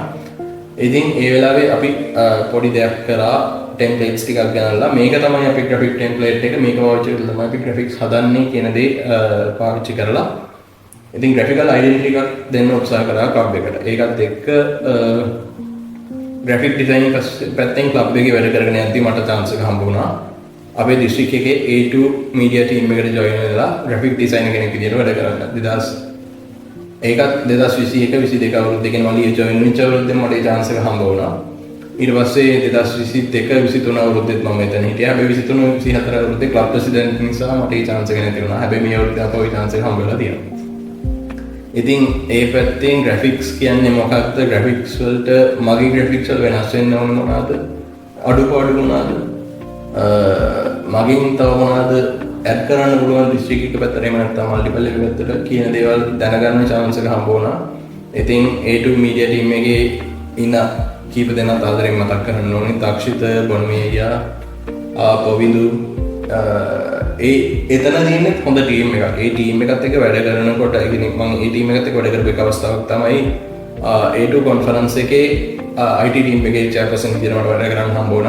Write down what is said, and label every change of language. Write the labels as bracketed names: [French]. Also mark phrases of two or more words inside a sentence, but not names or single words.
[Sinhala] ඉතින් ඒ වෙලාවේ අපි පොඩි දෙයක් කරා templates ටිකක් ගන්නලා මේක තමයි අපි [English] graphic template [Sinhala] එක මේක පාවිච්චි කරලා තමයි අපි graphics හදන්නේ කියන දේ පාවිච්චි කරලා ඉතින් [English] graphical identity [Sinhala] එකක් දෙන්න උත්සාහ කරා club එකට. ඒකත් එක්ක [English] graphic designing [Sinhala] පැත්තෙන් club එකේ වැඩ කරගෙන යද්දි මට chance එක හම්බ වුණා. අපේ district එකේ A2 [English] media team [Sinhala] එකට join වෙලා [English] graphic designer [Sinhala] කෙනෙක් විදියට වැඩ කරන්න. ඒකත් 2021 22 අවුරුද්දේ කියන මම join වෙච්ච අවුරුද්දේ මට ඒ chance එක හම්බ වුණා. ඊට පස්සේ 2022 23 අවුරුද්දේත් මම එතන හිටියා. හැබැයි 23 24 අවුරුද්දේ [English] club president [Sinhala] නිසා මට ඒ chance එක නැති වුණා. හැබැයි මේ අවුරුද්දේ අපෝ ඒ chance එක හම්බ වෙලා තියෙනවා. ඉතින් ඒ පැත්තෙන් graphics කියන්නේ මොකක්ද? graphics වලට මගේ graphics වල වෙනස් වෙන්න ඕන මොනවාද? අඩුපාඩු මොනවාද? මගින් තව මොනවාද ඇඩ් කරන්න පුළුවන් district එක පැත්තට එහෙම නැත්නම් multiple එක පැත්තට කියන දේවල් දැනගන්න chance එක හම්බ වුණා. ඉතින් A2 [English] media team [Sinhala] එකේ ඉන්න කීප දෙනා ආදරෙන් මතක් කරන්න ඕනේ. තාක්ෂිත, බොන්මේයා, පොවිඳු එතන තියෙන්නේ හොඳ ටීම් එකක්. ඒ ටීම් එකත් එක්ක වැඩ කරනකොට ඉතින් මම ඒ ටීම් එකත් එක්ක වැඩ කරපු එක අවස්ථාවක් තමයි A2 කොන්ෆරන්ස් එකේ [English] IT team [Sinhala] එකේ chairperson විදිහට මට වැඩ කරන්න හම්බ වුණා.